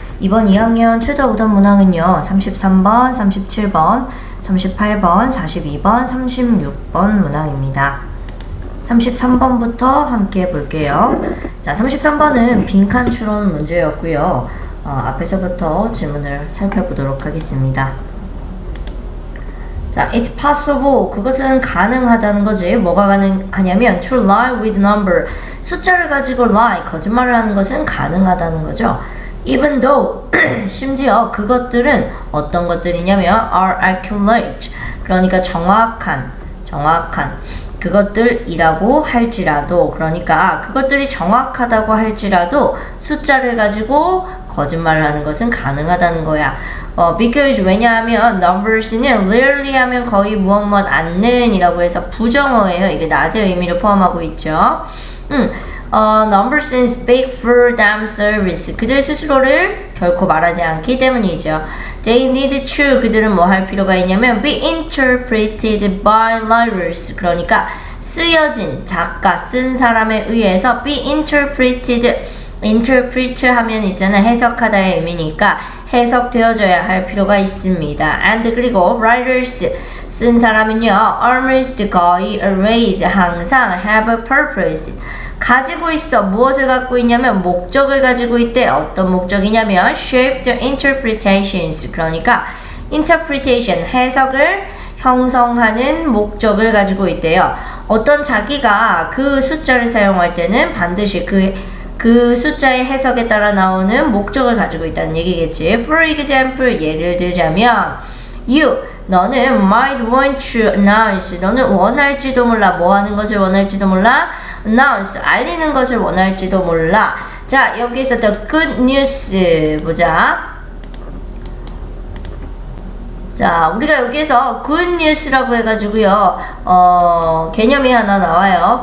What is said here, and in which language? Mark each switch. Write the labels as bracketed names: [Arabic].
[Korean] 이번 2학년 최저 5단 문항은요. 33번, 37번, 38번, 42번, 36번 문항입니다. 33번부터 함께 볼게요. 자, 33번은 빈칸 추론 문제였고요. 앞에서부터 질문을 살펴보도록 하겠습니다. [English] 자, it's possible. [Korean] 그것은 가능하다는 거지. 뭐가 가능하냐면 [English] to lie with number. [Korean] 숫자를 가지고 lie, 거짓말을 하는 것은 가능하다는 거죠. [English] Even though, [Korean] 심지어 그것들은 어떤 것들이냐면 [English] are accurate. [Korean] 그러니까 정확한 그것들이라고 할지라도, 그러니까 그것들이 정확하다고 할지라도 숫자를 가지고 거짓말을 하는 것은 가능하다는 거야. because 왜냐하면 numbers는 rarely 하면 거의 무엇 않는 이라고 해서 부정어예요. 이게 낫의 의미를 포함하고 있죠. [English] Numbers speak for themselves. [Korean] 그들 스스로를 결코 말하지 않기 때문이죠. [English] They need to. [Korean] 그들은 뭐 할 필요가 있냐면 [English] be interpreted by writers. [Korean] 그러니까 쓰여진 작가, 쓴 사람에 의해서 be interpreted. interpret 하면 있잖아. 해석하다의 의미니까 해석되어져야 할 필요가 있습니다. And 그리고 writers 쓴 사람은요. [English] almost 거의 always 항상 have a purpose. [Korean] 가지고 있어. 무엇을 갖고 있냐면 목적을 가지고 있대. 어떤 목적이냐면 [English] shape the interpretations. [Korean] 그러니까 interpretation 해석을 형성하는 목적을 가지고 있대요. 어떤 자기가 그 숫자를 사용할 때는 반드시 그 숫자의 해석에 따라 나오는 목적을 가지고 있다는 얘기겠지. [English] For example, [Korean] 예를 들자면 [English] you, 너는 might want to announce. [Korean] 너는 원할지도 몰라. 뭐 하는 것을 원할지도 몰라? announce, 알리는 것을 원할지도 몰라. 자, 여기서 the good news 보자. 자, 우리가 여기에서 good news라고 해가지고요, 개념이 하나 나와요.